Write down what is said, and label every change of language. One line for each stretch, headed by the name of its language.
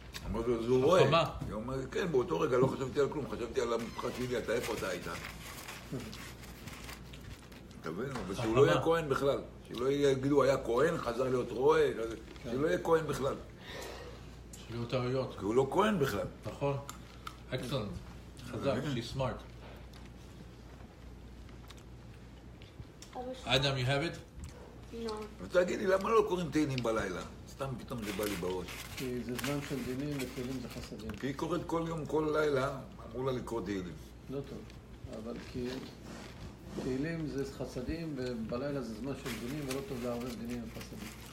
Hebrew: אמרתי לו, זה הוא רואה. חכמה. היא אומרת, כן, באותו רגע לא חשבתי על כלום, חשבתי על המשפחה שלי, אתה איפה אתה הייתה? אתה מבין? אבל שהוא לא יהיה כהן בכלל. שלא יגידו, היה כהן, חזר להיות רועה, שלא יהיה כהן בכלל. שלא טעויות. כי הוא לא כהן בכלל. נכון. אקסלנט. חזק,
English: she's smart. אדם, you have it? No.
Hebrew: ותגיד לי, למה לא קוראים תהילים בלילה? סתם פתאום זה בא לי בראש. כי זה זמן של דינים ותהילים זה חסדים. כי היא קוראת כל יום, כל לילה, אמרו לה לקרוא תהילים. לא טוב, אבל כי תהילים זה חסדים ובלילה זה זמן של דינים ולא טוב לערבב דינים וחסדים.